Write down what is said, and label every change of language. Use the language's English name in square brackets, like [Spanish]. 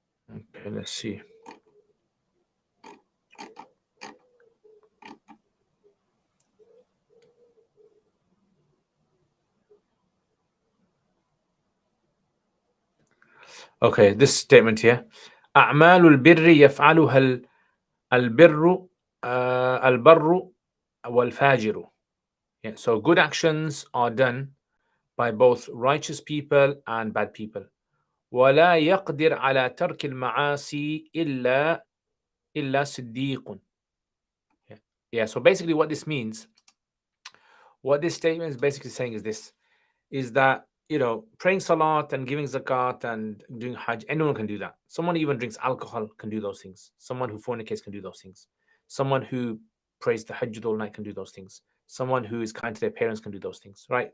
[English] Okay, let's see. Okay, this statement here. [Arabic] أعمال البر يفعلها البر البر والفاجر. [English] Yeah, so good actions are done by both righteous people and bad people. [Arabic] ولا يقدر على ترك المعاصي إلا صديق. [English] Yeah, so basically what this means, what this statement is basically saying is this, is that, praying salat and giving zakat and doing hajj, anyone can do that. Someone who even drinks alcohol can do those things. Someone who fornicates can do those things. Someone who prays the hajj all night can do those things. Someone who is kind to their parents can do those things, right?